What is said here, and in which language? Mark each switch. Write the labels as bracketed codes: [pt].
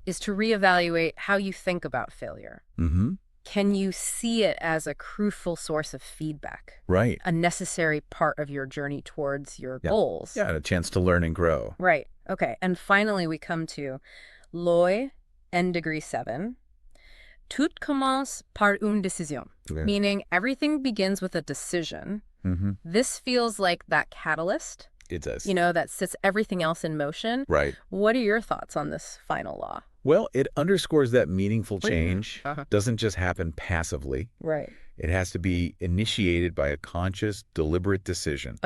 [en] is to reevaluate how you think about failure. Can you see it as a crucial source of feedback? Right. A necessary part of your journey towards your Yeah. goals? Yeah, a chance to learn and grow. Right. Okay. And finally, we come to Loi and degree 7. [fr] Tout commence par une décision, [en] meaning everything begins with a decision. This feels like that catalyst. It does. That sets everything else in motion. Right. What are your thoughts on this final law? Well, it underscores that meaningful change doesn't just happen passively. Right. It has to be initiated by a conscious, deliberate decision.